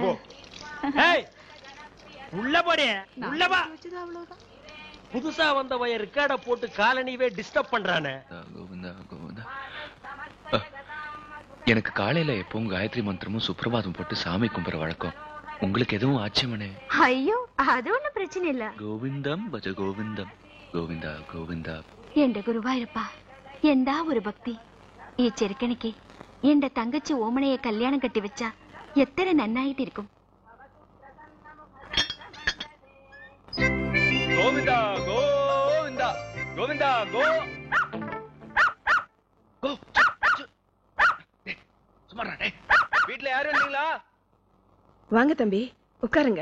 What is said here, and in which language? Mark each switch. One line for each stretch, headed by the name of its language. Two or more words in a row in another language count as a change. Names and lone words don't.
Tamil: போ. ஏய் உள்ள போடே, உள்ள வா. அவ்வளவுதான். புதுசா வந்தவன் ரெக்கார்ட போட்டு காலனிவே டிஸ்டர்ப் பண்றானே. கோவிந்தா கோவிந்தா. எனக்கு காலையில எப்பவும் காயத்ரி மந்திரமும் சுப்பிரபாதம் போட்டு சாமி கும்பிடுற வழக்கம். உங்களுக்கு எதுவும் ஆச்சரியமனே?
Malayalam: അയ്യോ അതൊന്നും പ്രശ്നമില്ല.
Sanskrit: ഗോവിന്ദം ഭജ ഗോവിന്ദം ഗോവിന്ദ ഗോവിന്ദ.
Malayalam: എന്റെ ഗുരുവായൂരപ്പ, എന്താ ഒരു ഭക്തി. ഈ ചെറുക്കണിക്ക് എന്റെ തങ്കച്ചി ഓമനയെ കല്യാണം കെട്ടിവെച്ച എത്ര നന്നായിട്ടിരിക്കും.
Tamil: கோவிந்தா கோவிந்தா கோவிந்தா கோ கோ. சும்மாடா டேய். வீட்ல யாரும் இல்லீங்களா? வாங்க தம்பி உட்காருங்க.